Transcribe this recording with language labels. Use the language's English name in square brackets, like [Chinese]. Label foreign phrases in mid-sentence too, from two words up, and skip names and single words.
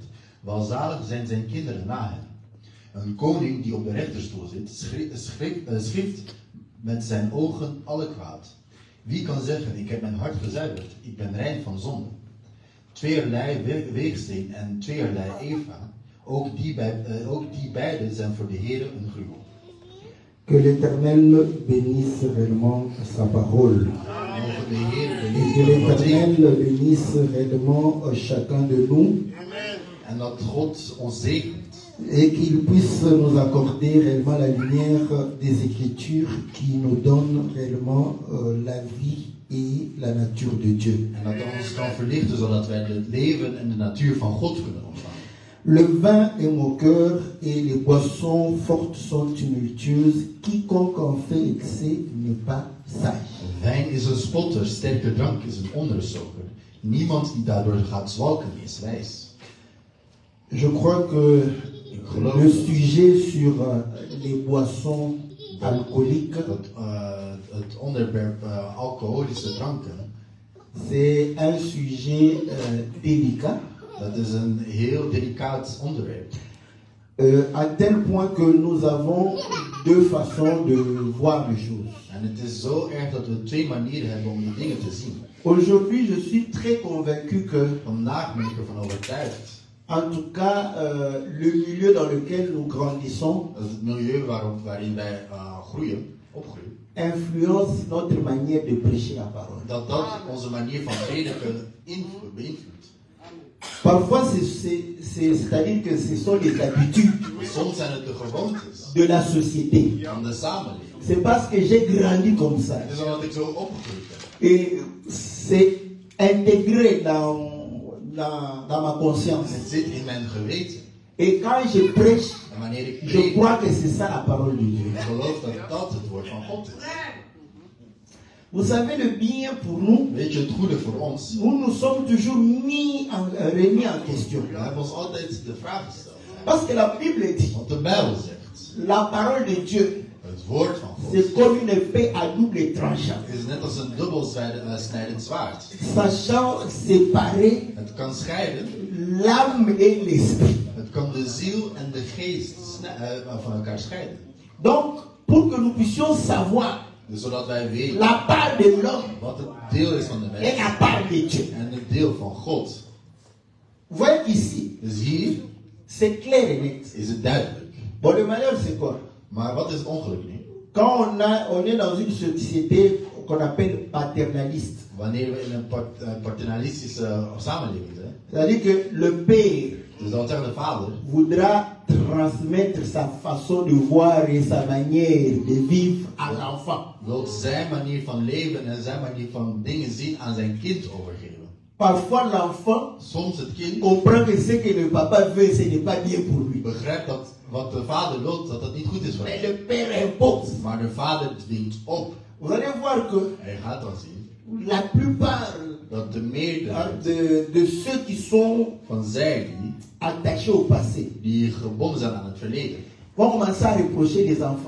[Dutch] Welzalig zijn zijn kinderen na hem. Een koning die op de rechterstoel zit, schift met zijn ogen alle kwaad. Wie kan zeggen, ik heb mijn hart gezuiverd, ik ben rein van zonde. Tweeërlei weegsteen en tweeërlei Eva, ook die beide zijn voor de Heer een gruwel. [French] Que l'Éternel bénisse réellement sa parole. Et que l'Éternel bénisse réellement chacun de nous. [Dutch] En dat God ons zegent. [French] Et qu'il puisse nous accorder réellement la lumière des Écritures qui nous donne réellement la vie et la nature de Dieu. [Dutch] En dat hij ons kan verlichten zodat wij het leven en de natuur van God kunnen ontvangen. [French] Le vin est moqueur et les boissons fortes sont tumultueuses. Quiconque en fait excès n'est pas sage. [Dutch] Wijn is een spotter, sterke drank is een onderstoker. Niemand die daardoor gaat zwalken is wijs. [French] Je crois que le sujet sur les boissons alcooliques, [Dutch] Het onderwerp alcoholische dranken, [French] c'est un sujet délicat. [Dutch] dat is een heel delicaat onderwerp. [French] À tel point que nous avons deux façons de voir les choses. [Dutch] En het is zo erg dat we twee manieren hebben om de dingen te zien. [French] Aujourd'hui, je suis très convaincu que, [Dutch] Vandaag ben ik ervan overtuigd [French] en tout cas, le milieu dans lequel nous grandissons [Dutch] dat het milieu waarin wij opgroeien, [French] influence notre manière de prêcher la parole. [Dutch] dat onze manier van prediken beïnvloedt. [French] Parfois, c'est-à-dire que ce sont les habitudes [Dutch] Soms zijn het de gewoontes [French] de la société. [Dutch] van de samenleving. [French] C'est parce que j'ai grandi comme ça. [Dutch] Het is omdat ik zo opgegroeid ben. [French] Et c'est intégré dans ma conscience. [Dutch] Het zit in mijn geweten. [French] Et quand je prêche, [Dutch] En wanneer ik [French] je [Dutch] predik, [French] crois que c'est ça la parole de Dieu. [Dutch] ik geloof dat dat het woord van God is. [French] Vous savez, le bien pour nous, [Dutch] Weet je, het goede voor ons, [French] nous sommes toujours remis en question. [Dutch] we hebben ons altijd de vraag gesteld. [French] Parce que la Bible dit, [Dutch] Want de Bijbel zegt, [French] La parole de Dieu, [Dutch] Het woord van God [French] c'est comme une épée à double tranchant. [Dutch] is net als een dubbelsnijdend zwaard. [French] Sachant séparer [Dutch] Het kan scheiden. [French] l'âme et l'esprit. [Dutch] Het kan de ziel en de geest van elkaar scheiden. [French] Donc, pour que nous puissions savoir [Dutch] Dus zodat wij weten [French] la part de l'homme [Dutch] wat het deel is van de [French] et [Dutch] mens [French] la part de Dieu. [Dutch] en het deel van God. [French] Vous voyez qu'ici, [Dutch] Dus hier [French] c'est clair et net. [Dutch] is het duidelijk. [French] Bon, le malheur, c'est quoi? [Dutch] Maar wat is het ongeluk nu? [French] Quand on est dans une société qu'on appelle paternaliste, [Dutch] Wanneer we in een paternalistische samenleving zijn. [French] c'est-à-dire que le père [Dutch] Dus dat wil zeggen de vader [French] voudra transmettre sa façon de voir et sa manière de vivre à l'enfant. [Dutch] wil zijn manier van leven en zijn manier van dingen zien aan zijn kind overgeven. [French] Parfois, l'enfant [Dutch] Soms het kind [French] comprend que ce que le papa veut, ce n'est pas bien pour lui. [Dutch] begrijpt dat wat de vader wil, dat dat niet goed is voor [French] Mais [Dutch] hem. [French] le père impose. [Dutch] Maar de vader dwingt op. [French] Vous allez voir que [Dutch] Hij gaat dan zien [French] la plupart [Dutch] dat de meerderheid [French] de ceux qui sont [Dutch] van zij [French] attachés au passé [Dutch] die gebonden zijn aan het verleden, [French] vont commencer à reprocher les enfants.